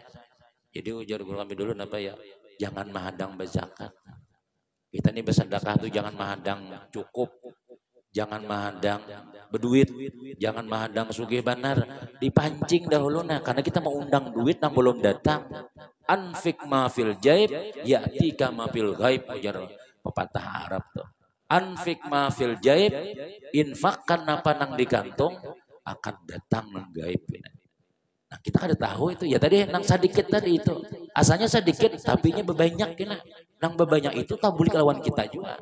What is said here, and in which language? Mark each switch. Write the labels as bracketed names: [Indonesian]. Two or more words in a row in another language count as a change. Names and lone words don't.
[Banjar] Jadi ujar guru kami dulu apa ya? Jangan mahadang berzakat. Kita nih bersedekah tuh jangan mahadang cukup. Jangan mahadang berduit, jangan mahadang sugih banar, dipancing dahulu nah karena kita mau undang duit yang belum datang. [Arabic] أنفق ما في الجيب يأتيك ما في الغيب [Banjar] ujar pepatah Arab tuh. [Arabic] أنفق ما في الجيب [Banjar] infakkan apa nang di kantung akan datang nang gaib. Nah kita kada tahu itu ya tadi nang sedikit tadi itu asalnya sedikit tapi nya bebanyak kena nang bebanyak itu tabuli lawan kita juga.